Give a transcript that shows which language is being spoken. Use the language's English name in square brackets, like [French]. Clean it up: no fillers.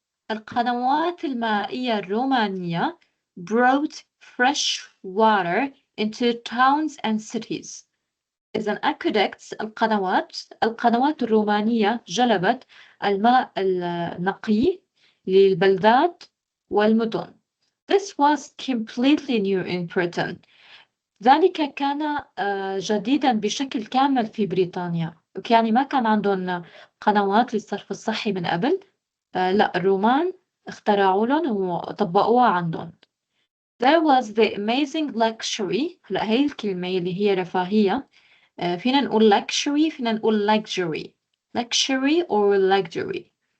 [Arabic] القنوات المائية الرومانية [English] brought fresh water into towns and cities. [Arabic] إذن aqueducts القنوات الرومانية جلبت الماء النقي للبلدات والمدن. [English] This was completely new in Britain. [Arabic] ذلك كان جديدا بشكل كامل في بريطانيا. يعني ما كان عندهم قنوات للصرف الصحي من قبل. لا الرومان اخترعوا لهم وطبقوها عندهم. [English] There was the amazing luxury. [Arabic] هلا هي الكلمة اللي هي رفاهية. فينا نقول luxury فينا نقول [English] luxury or luxury.